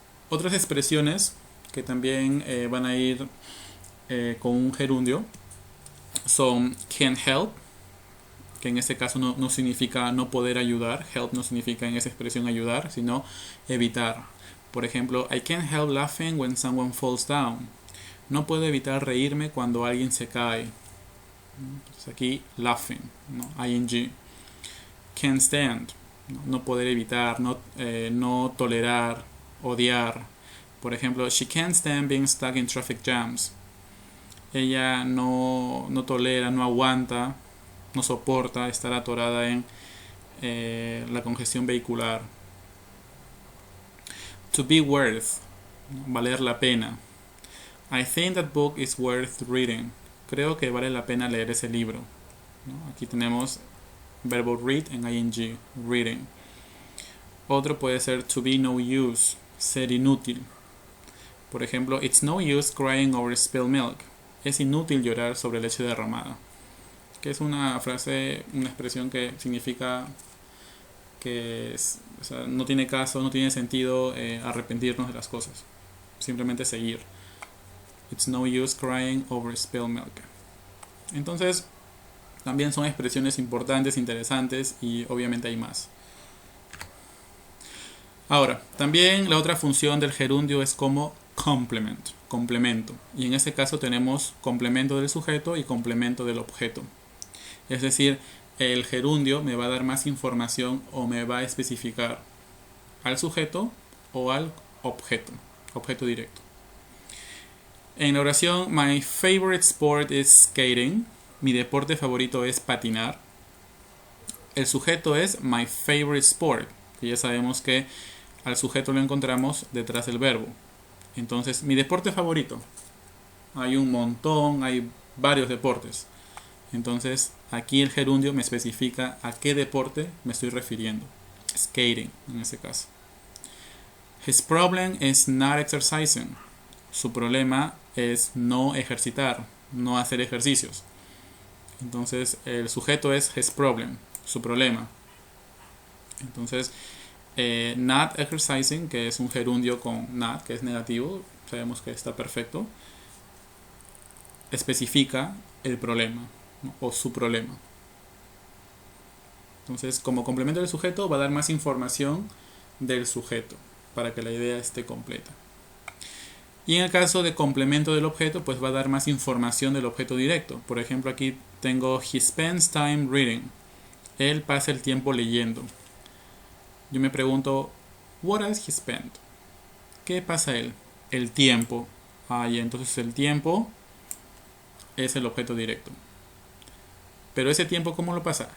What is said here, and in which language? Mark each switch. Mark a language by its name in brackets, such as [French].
[Spanish] Otras expresiones que también van a ir con un gerundio son can't help, que en este caso no significa no poder ayudar. Help no significa en esa expresión ayudar, sino evitar. [English] Por ejemplo, I can't help laughing when someone falls down. [Spanish] No puedo evitar reírme cuando alguien se cae. Entonces aquí laughing, ¿no? [English] ing. Can't stand, no poder evitar, no tolerar, odiar. Por ejemplo, she can't stand being stuck in traffic jams. [Spanish] Ella no tolera, no aguanta, no soporta estar atorada en la congestión vehicular. To be worth, valer la pena. [English] I think that book is worth reading. [Spanish] Creo que vale la pena leer ese libro. Aquí tenemos verbo read en ing, reading. [English] Otro puede ser to be no use, ser inútil. Por ejemplo, it's no use crying over spilled milk. [Spanish] Es inútil llorar sobre leche derramada. Que es una frase, una expresión que significa que o sea, no tiene caso, no tiene sentido arrepentirnos de las cosas. Simplemente seguir. [English] It's no use crying over spilled milk. [Spanish] Entonces, también son expresiones importantes, interesantes y obviamente hay más. Ahora, también la otra función del gerundio es como complement, complemento. Y en este caso tenemos complemento del sujeto y complemento del objeto. Es decir, el gerundio me va a dar más información o me va a especificar al sujeto o al objeto, objeto directo. [English] En la oración, my favorite sport is skating. [Spanish] Mi deporte favorito es patinar. El sujeto es my favorite sport. Que ya sabemos que al sujeto lo encontramos detrás del verbo. Entonces, mi deporte favorito. Hay un montón, hay varios deportes. Entonces, aquí el gerundio me especifica a qué deporte me estoy refiriendo. Skating, en ese caso. [English] His problem is not exercising. [Spanish] Su problema es no ejercitar, no hacer ejercicios. Entonces, el sujeto es his problem, su problema. Entonces, not exercising, que es un gerundio con not, que es negativo, sabemos que está perfecto, especifica el problema, ¿no? O su problema. Entonces, como complemento del sujeto, va a dar más información del sujeto para que la idea esté completa. Y en el caso de complemento del objeto, pues va a dar más información del objeto directo. Por ejemplo, aquí tengo he spends time reading. Él pasa el tiempo leyendo. [English] Yo me pregunto, what does he spend? [Spanish] ¿Qué pasa él? El tiempo. Y entonces el tiempo es el objeto directo. Pero ese tiempo, ¿cómo lo pasa?